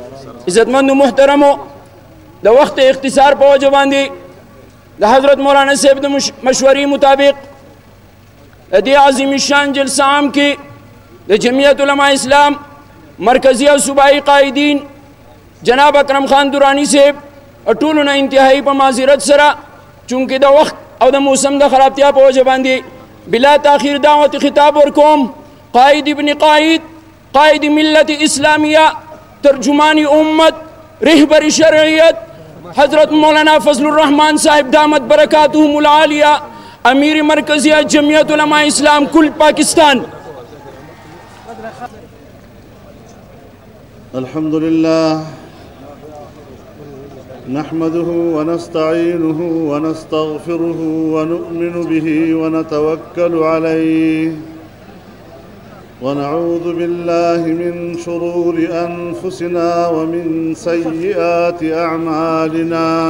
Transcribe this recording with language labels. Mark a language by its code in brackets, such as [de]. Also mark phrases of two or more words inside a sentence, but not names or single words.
[ps] عزتمند محترمو د وخت اختصار په وجه باندې د حضرت مولانا صاحب د مشورې مطابق د دې عظیم شان جلسه عام کې د جمعیت علماء اسلام مرکزی او صوبائی قائدین جناب اکرم خان درانی صاحب ټولو نه انتهایی په معذرت سره چونکې د وخت او د موسم د خرابتیا په وجه باندې بلا تاخیر دعوت خطاب ورکوم [ur] قائد ابن قائد قائد ملت اسلامیہ ترجمان امت رہبر شرعیت حضرت مولانا فضل الرحمان صاحب دامت برکاتہم العالیہ امیر مرکزیہ جمعیت علماء اسلام کل پاکستان. [ar] الحمد لله نحمده ونستعينه ونستغفره ونؤمن به ونتوكل عليه ونعوذ بالله من شرور أنفسنا ومن سيئات أعمالنا